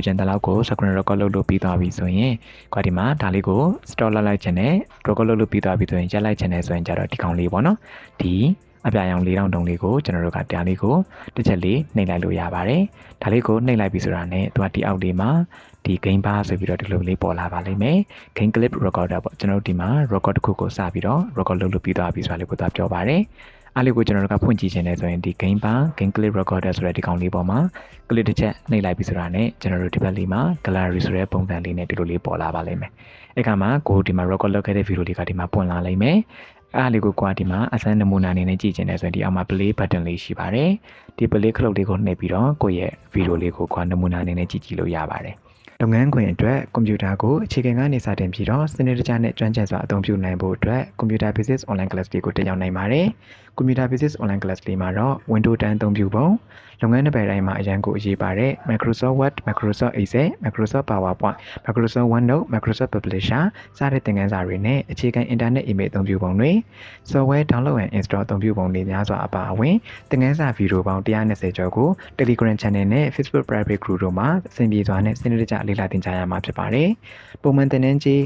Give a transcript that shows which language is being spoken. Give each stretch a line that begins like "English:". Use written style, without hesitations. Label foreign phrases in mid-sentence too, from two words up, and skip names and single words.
Burmese: ချင်တဲ့လောက်ကို
English: screen record
Burmese: လုပ်လို့ပြီးသွားပြီဆိုရင်ကွာဒီမှာဒါလေးကို stop လိုက်ချင်တယ် record လုပ်လို့ပြီးသွားပြီဆိုရင်ရက်လိုက်ချင်တယ်ဆိုရင်ကြတော့ဒီကောင်လေးပေါ့နော်ဒီအပြာရောင်လေးတောင်တုံလေးကိုကျွန်တော်တို့ကတရားလေးကိုတစ်ချက်လေးနှိပ်လိုက်လို့ရပါတယ်ဒါလေးကိုနှိပ်လိုက်ပြီဆိုတာနဲ့သူကဒီအောက်လေးမှာဒီ
English: game bar
Burmese: ဆိုပြီးတော့ဒီလိုလေးပေါ်လာပါလိမ့်မယ်
English: game clip recorder
Burmese: ပေါ့ကျွန်တော်တို့ဒီမှာ record တစ်ခုကိုစပြီးတော့ record လုပ်လို့ပြီးသွားပြီဆိုတာလေးကိုသူပြောပါတယ် အားလေးကိုကျွန်တော်တို့ကဖွင့်ကြည့်ခြင်းနဲ့ဆိုရင်ဒီ
English: game bar game clip recorder
Burmese: ဆိုတဲ့ဒီကောင်လေးပေါ်မှာ clip တစ်ချက်နှိပ်လိုက်ပြီဆိုတာနဲ့ကျွန်တော်တို့ဒီဘက်လေးမှာ gallery ဆိုတဲ့ပုံစံလေးနဲ့ဒီလိုလေးပေါ်လာပါလိမ့်မယ်အဲ့ကမှကိုဒီမှာ record လုပ်ခဲ့တဲ့ video လေးကဒီမှာပွင့်လာလိမ့်မယ်အားလေးကိုကွာဒီမှာအစမ်းနမူနာအနေနဲ့ကြည့်ခြင်းနဲ့ဆိုရင်ဒီအောက်မှာ
English: play button
Burmese: လေးရှိပါတယ်ဒီ play ခလုတ်လေးကိုနှိပ်ပြီးတော့ကိုယ့်ရဲ့ video လေးကိုကွာနမူနာအနေနဲ့ကြည့်လို့ရပါတယ် လုပ်ငန်းခွင်အတွက်ကွန်ပျူတာကိုအခြေခံကနေစတင်ပြီးတော့စနစ်တကျနဲ့ကျွမ်းကျင်စွာအသုံးပြုနိုင်ဖို့အတွက် Computer Basics Online Class လေးကိုတက်ရောက်နိုင်ပါတယ်။ Computer Basics Online Class လေးမှာတော့ Windows 10အသုံးပြုပုံလုပ်ငန်းတစ်ပတ်တိုင်းမှာအရန်ကိုအရေးပါတဲ့ Microsoft Word, Microsoft Excel, Microsoft PowerPoint, Microsoft OneNote, Microsoft Publisher စတဲ့သင်ခန်းစာတွေ နဲ့အခြေခံ
English: Internet Email
Burmese: အသုံးပြုပုံတွေ
English: Software Download and Install
Burmese: အသုံးပြုပုံတွေများစွာအပါအဝင်သင်ခန်းစာဗီဒီယိုပေါင်း120ကျော်ကို Telegram Channel နဲ့ Facebook Private Group တို့မှာအဆင်ပြေစွာနဲ့စနစ်တကျလေ့လာသင်ကြားရမှာဖြစ်ပါတယ်။ပုံမှန်သင်တန်းကြီး